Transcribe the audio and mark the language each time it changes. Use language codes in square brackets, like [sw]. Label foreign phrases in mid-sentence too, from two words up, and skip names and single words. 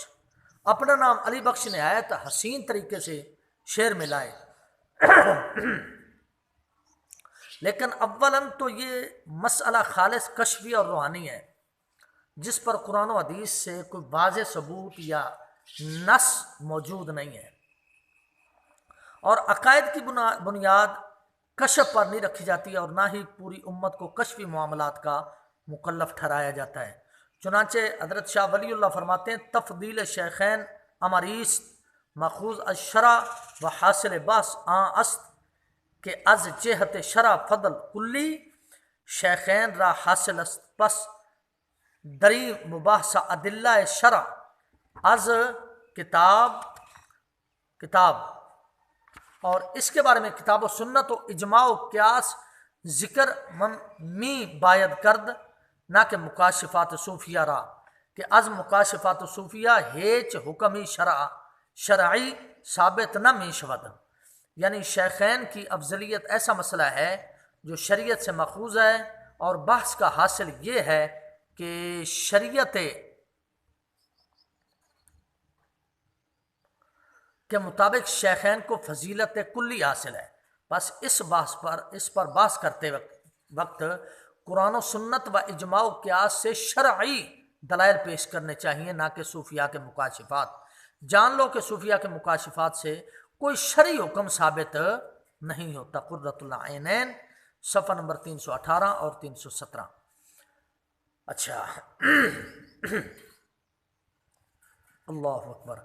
[ur] اپنا نام علی بخش نہایت حسین طریقے سے شعر میں لائے، لیکن اولاً تو یہ مسئلہ خالص کشفی اور روحانی ہے، جس پر قرآن و حدیث سے کوئی واضح ثبوت یا نص موجود نہیں ہے، اور عقائد کی بنیاد کشف پر نہیں رکھی جاتی، اور نہ ہی پوری امت کو کشفی معاملات کا مکلف ٹھہرایا جاتا ہے۔ چنانچہ حضرت شاہ ولی اللہ فرماتے ہیں، [fa] تفضیل شیخین امریست ماخوذ الشرع و حاصل باس است کہ از جہت شرع فضل کلی شیخین را حاصل است، پس دری مباحثہ ادلہ شرع از [ur] کتاب اور اس کے بارے میں [fa] کتاب و سنت و اجماع و قیاس ذکر می باید کرد، نہ کہ مکاشفات صوفیہ را، کہ از مکاشفات صوفیہ ہیچ حکمی شرعی ثابت نہ می شود۔ [ur] یعنی شیخین کی افضلیت ایسا مسئلہ ہے جو شریعت سے ماخوذ ہے، اور بحث کا حاصل یہ ہے کہ شریعت کے مطابق شیخین کو فضیلت کلی حاصل ہے۔ بس اس پر بحث کرتے وقت قرآن و سنت و اجماع و قیاس سے شرعی دلائل پیش کرنے چاہیے، نہ کہ صوفیہ کے مکاشفات۔ جان لو کہ صوفیہ کے مکاشفات سے کوئی شرعی حکم ثابت نہیں ہوتا۔ قرۃ العینین صفحہ نمبر 318 اور 317۔ [ar] اچھا اللہ اکبر۔